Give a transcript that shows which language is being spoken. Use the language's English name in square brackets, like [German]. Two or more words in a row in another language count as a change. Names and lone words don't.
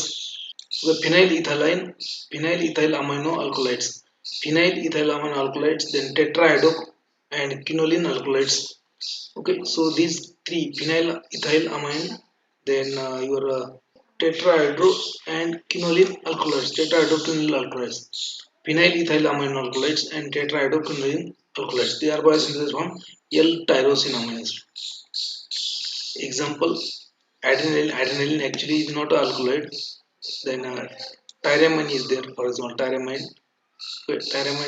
[English] So the phenylethyl amino alkaloids, then tetrahydro and quinoline alkaloids. Okay, so these three, phenylethyl amine, then your tetrahydro and quinoline alkaloids, tetrahydroquinoline alkaloids, phenylethyl amino alkaloids and tetrahydroquinoline alkaloids. They are biosynthesized from L-tyrosine amino acid. Example, adrenaline. Adrenaline actually is not an alkaloid. Then tyramine is there, for example, tyramine. Tyramine.